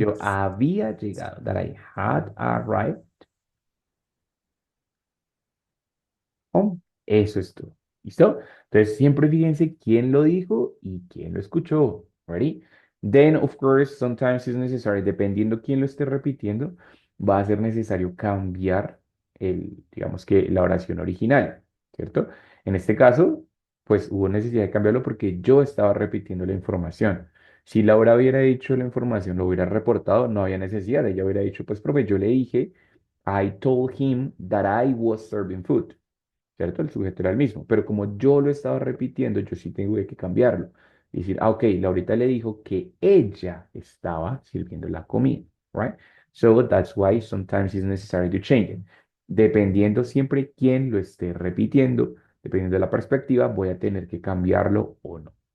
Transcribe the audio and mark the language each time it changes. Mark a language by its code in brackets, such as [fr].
[es] yo había llegado, [en] that I had arrived home. [es] Eso es todo. ¿Listo? Entonces, siempre fíjense quién lo dijo y quién lo escuchó. ¿Ready? [en] Then, of course, sometimes it's necessary, [es] dependiendo quién lo esté repitiendo, va a ser necesario cambiar digamos que la oración original, ¿cierto? En este caso, pues hubo necesidad de cambiarlo porque yo estaba repitiendo la información. Si Laura hubiera dicho la información, lo hubiera reportado, no había necesidad. Ella hubiera dicho, pues, profe, yo le dije, [en] I told him that I was serving food. [es] ¿Cierto? El sujeto era el mismo, pero como yo lo estaba repitiendo, yo sí tengo que cambiarlo. Y decir, ok, Laurita le dijo que ella estaba sirviendo la comida, right? [en] So that's why sometimes it's necessary to change it. [es] Dependiendo siempre quién lo esté repitiendo, dependiendo de la perspectiva, voy a tener que cambiarlo o no.